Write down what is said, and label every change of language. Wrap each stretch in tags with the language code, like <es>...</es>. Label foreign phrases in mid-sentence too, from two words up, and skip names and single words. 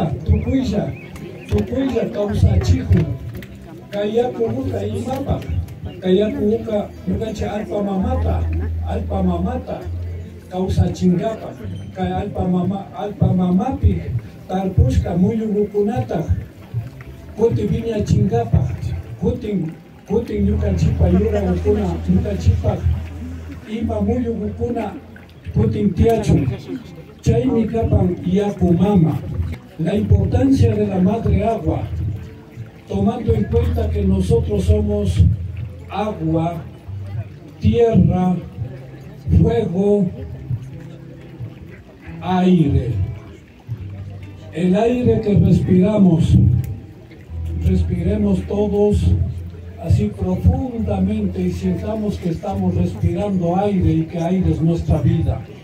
<qu>tukuylla kawsachikun kay yakuguta imapak kay yakuguka ñukanchik alpa mamata kawsachinkapak kay alpa mamapi tarpushka muyukukunata kuti viñachinkapak kutin ñukanchikpak yurakukuna ñukanchikpak ima muyukukuna kutin tiachun chaymi kapan yaku mama.</qu> <es>La importancia de la madre agua, tomando en cuenta que nosotros somos agua, tierra, fuego, aire. El aire que respiremos todos así profundamente y sintamos que estamos respirando aire y que aire es nuestra vida.</es>